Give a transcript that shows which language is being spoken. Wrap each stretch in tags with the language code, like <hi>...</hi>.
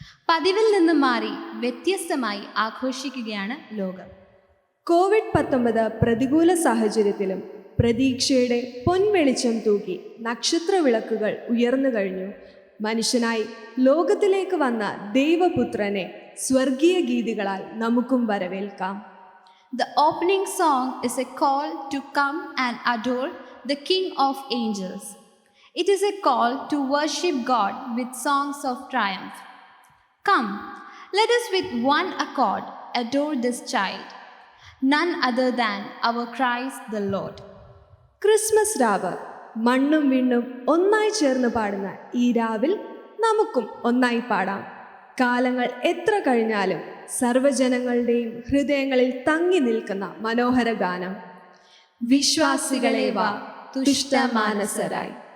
<ml>പതിവിൽ നിന്നും മാറി വ്യത്യസ്തമായി ആഘോഷിക്കുകയാണ് ലോകം. COVID-19 പ്രതികൂല സാഹചര്യത്തിലും പ്രതീക്ഷയുടെ പൊൻവെളിച്ചം തൂക്കി നക്ഷത്ര വിളക്കുകൾ ഉയർന്നു കഴിഞ്ഞു. മനുഷ്യനായി ലോകത്തിലേക്ക് വന്ന ദൈവപുത്രനെ സ്വർഗീയ ഗീതികളാൽ നമുക്കും വരവേൽക്കാം.</ml> <en>The opening song is a call to come and adore the King of Angels. It is a call to worship God with songs of triumph. Come, let us with one accord adore this child, none other than our Christ the Lord.</en> <ml>Christmas രാവ് മണ്ണും വിണ്ണും ഒന്നായി ചേർന്ന് പാടുന്ന ഈ രാവിൽ നമുക്കും ഒന്നായി പാടാം. കാലങ്ങൾ എത്ര കഴിഞ്ഞാലും സർവ്വജനങ്ങളുടെയും ഹൃദയങ്ങളിൽ തങ്ങി നിൽക്കുന്ന മനോഹര ഗാനം. വിശ്വാസികളെ വാ തുഷ്ടമാനസരായി.</ml>